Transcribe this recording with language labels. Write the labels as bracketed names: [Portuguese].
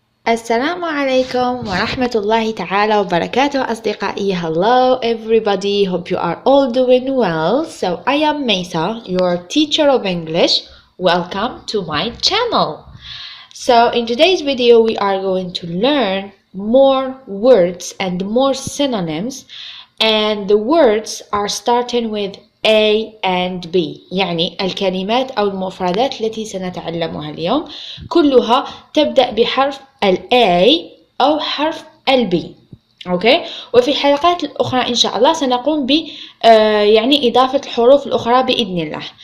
[Arabic] السلام عليكم ورحمة الله تعالى وبركاته أصدقائي. [English] Hello everybody, hope you are all doing well. So I am Mesa, your teacher of English. Welcome to my channel. So in today's video we are going to learn more words and more synonyms, and the words are starting with A and B. [Arabic] يعني الكلمات أو المفردات التي سنتعلمها اليوم كلها تبدأ بحرف ال A أو حرف ال B. أوكي؟ وفي الحلقات الأخرى إن شاء الله سنقوم ب يعني إضافة الحروف الأخرى بإذن الله.